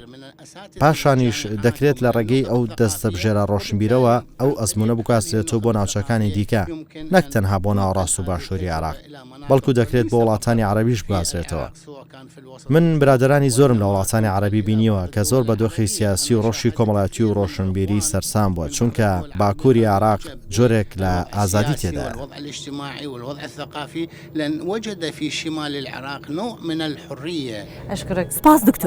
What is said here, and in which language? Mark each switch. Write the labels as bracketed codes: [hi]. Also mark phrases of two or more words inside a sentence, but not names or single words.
[ckb] پاشانیش دەکرێت لە ڕێگەی ئەو دەستە بژێرە ڕۆشنبیرەوە ئەو ئەزمونە بکوازرێتەوە بۆ ناوچەکانی دیکە نەک تەنها بۆ ناوەڕاست و باشووری عێراق بەڵکو دەکرێت بۆ وڵاتانی عەرەبیش بگازرێتەوە. من برادرانی زۆرم لە وڵاتانی عەرەبی بینیوە کە زۆر بە دۆخی سیاسی و ڕۆژی کۆمەڵایەتی و ڕۆشنبیری سەرسام بووە چونکە باکووری عێراق جۆرێک لە ئازادی تێدایە. [ar] لأن وجد في شمال العراق نوع من الحرية. أشكرك. [ckb] سپاس دکتۆر.